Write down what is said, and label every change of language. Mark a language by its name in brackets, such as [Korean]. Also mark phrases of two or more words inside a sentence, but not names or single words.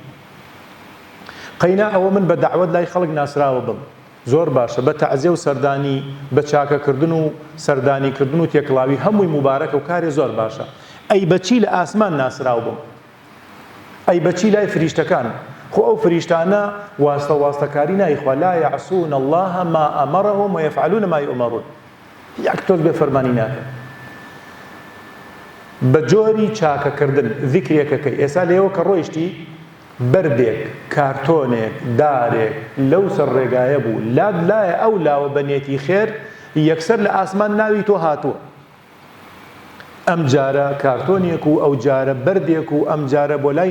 [Central Kurdish] قەینا ئەوە من بە دعوەت لای خەڵک ناسراوە بم زۆر باشە بە تەعزیە و سەردانی بە چاکەکردن و سەردانیکردن و تێکڵاوی هەمووی مبارەکە و کارێ زۆر باشە ئەی بەچی لە ئاسمان ناسراو بم ئەی بەچی لای فریشتەکان خۆ ئەو فریشتانە واستەکاری نایخوا [Arabic] لا یعسون الله ما ئەمەرەهم ویفعلون ما یؤمرون [Central Kurdish] یەک تۆز بێ فەرمانی ناکەن بە جۆری چاکەکردن ذیکرێکەکەی ئێستا لێەوە کە ڕۆیشتی بەردێک کارتۆنێک دارێک لەو سەر ڕێگایە بوو لاد لایە ئەو لاوە بەنێتی خێر یەکسەر لە ئاسمان ناوی تۆ هاتووە ئەم جارە کارتۆنێک و ئەو جارە بەردێک و ئەم جارە بۆ لای